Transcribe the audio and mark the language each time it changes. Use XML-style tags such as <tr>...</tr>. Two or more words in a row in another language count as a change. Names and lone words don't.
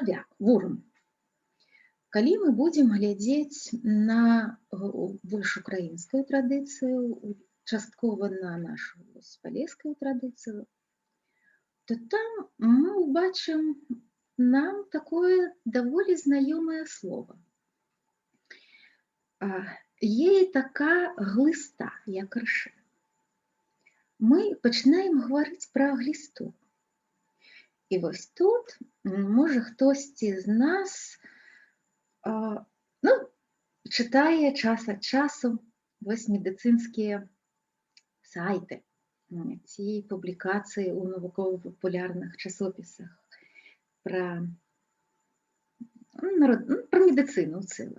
<be>Чарвяк, вурм. Калі мы будзем глядзець на больш украінскую традыцыю, часткова на нашу палескую традыцыю, то там мы ўбачым нам такое даволі знаёмае слово.</be> <uk>Є така глиста, як рышы.</uk> <be>Мы пачынаем гаварыць пра глісту. І вось тут, можа, хтосьці з нас чытае час ад часу вось медыцынскія сайты ці публікацыі ў навукова-папулярных часопісах пра медыцыну ў цэлым.</be>